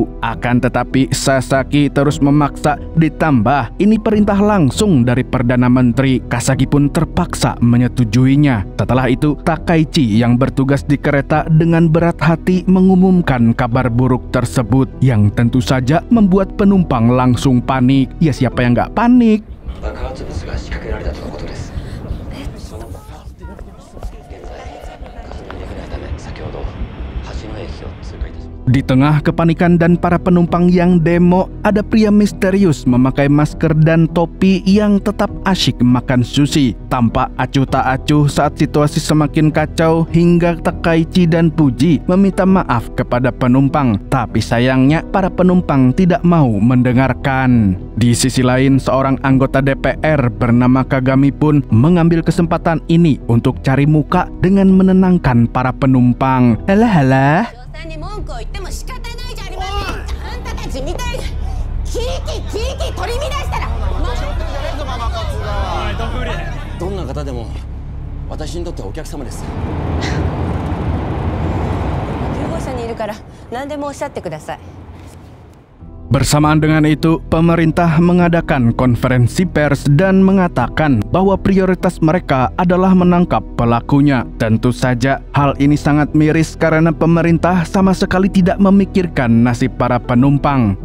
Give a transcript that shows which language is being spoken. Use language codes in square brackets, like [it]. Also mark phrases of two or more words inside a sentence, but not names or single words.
[id] Akan tetapi Sasaki terus memaksa, ditambah ini perintah langsung dari Perdana Menteri. Kasagi pun terpaksa menyetujuinya. Setelah itu, Takaichi yang bertugas di kereta dengan berat hati mengumumkan kabar buruk tersebut, yang tentu saja membuat penumpang langsung panik. Ya, siapa yang nggak panik? [ja] 爆発物が仕掛けられたとのことです。 [id] Di tengah kepanikan dan para penumpang yang demo, ada pria misterius memakai masker dan topi yang tetap asyik makan sushi. Tampak acuh tak acuh saat situasi semakin kacau hingga Takaichi dan Puji meminta maaf kepada penumpang. Tapi sayangnya para penumpang tidak mau mendengarkan. Di sisi lain, seorang anggota DPR bernama Kagami pun mengambil kesempatan ini untuk cari muka dengan menenangkan para penumpang. Halah. [ja] に文句を言っても仕方ないじゃありません。あんたたちみたいに地域取り乱したらどんな方でも私にとってはお客様です。救護所にいるから何でもおっしゃってください。 [id] Bersamaan dengan itu, pemerintah mengadakan konferensi pers dan mengatakan bahwa prioritas mereka adalah menangkap pelakunya. Tentu saja hal ini sangat miris karena pemerintah sama sekali tidak memikirkan nasib para penumpang.